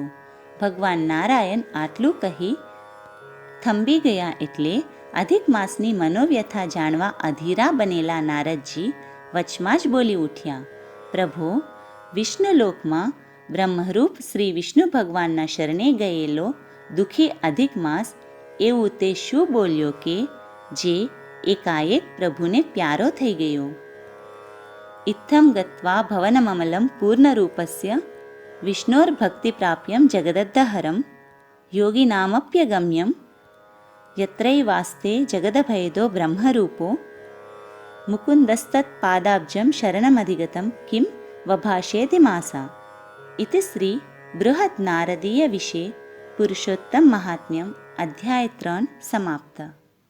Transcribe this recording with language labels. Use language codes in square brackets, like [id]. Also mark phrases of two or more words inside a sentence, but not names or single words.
[gu] ભગવાન નારાયણ આટલું કહી થંભી ગયા, એટલે અધિક માસની મનોવ્યથા જાણવા અધીરા બનેલા નારદજી વચમાં જ બોલી ઉઠ્યા, પ્રભો, વિષ્ણુલોકમાં બ્રહ્મરૂપ શ્રી વિષ્ણુ ભગવાનના શરણે ગયેલો દુઃખી અધિક માસ એવું તે શું બોલ્યો કે જે એકાએક પ્રભુને પ્યારો થઈ ગયો. [sa] ઇત્થમ ગત્વા ભવનમમલમ પૂર્ણરૂપસ્ય विष्णोर्भक्तिप्राप्यं जगदद्धहरं योगिनामप्यगम्यं यत्रैवास्ते जगदभयदो ब्रह्मरूपो मुकुन्दस्तत्पादाब्जं शरणमधिगतं किं वभाषेति मासा। इति श्री बृहत् नारदीय विषये पुरुषोत्तम महात्म्यम् अध्याय 3 समाप्त।